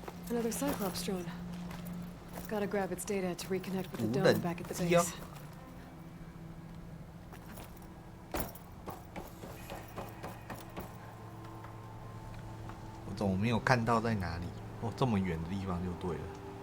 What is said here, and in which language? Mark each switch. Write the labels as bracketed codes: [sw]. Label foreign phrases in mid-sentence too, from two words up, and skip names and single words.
[en] Another Cyclops drone. Gotta grab its data to reconnect with the [zh] 无 [en] dome [zh] 人 [en] back at the [zh] 机哦 [en] base. [zh] 我怎么没有看到在哪里？哦，这么远的地方就对了。